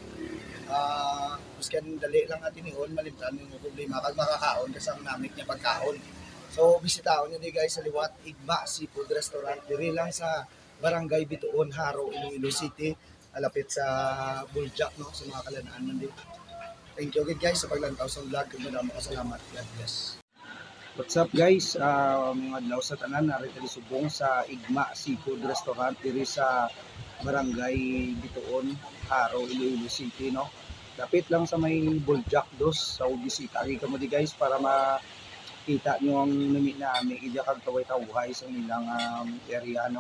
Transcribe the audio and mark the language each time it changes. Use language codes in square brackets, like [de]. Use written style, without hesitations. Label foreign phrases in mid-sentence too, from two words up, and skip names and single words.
[hil] Miskan dali lang natin ihon, malimtan yung problema, kag makakaon kasi ang namit niya pagkaon. So, bisitaon nyo di guys sa liwat, Igma Seafood Restaurant, diri lang sa Barangay Bituon, Haro, Iloilo City, alapit sa Buljak, no, sa mga kalanaan nandito. [en] Thank you again guys [hil] sa paglantaw sa vlog, kag madamo kasalamat. [en] God bless. What's up guys, [hil] mga adlaw sa tanan, narito subong sa Igma Seafood Restaurant diri sa Barangay Bituon, Haro, Iloilo City, no. Dapit lang sa may Buljak dos, sa bisita ri kamo di guys para makita nyo ang nami namin idya kag taway-taway sa ilang area, no.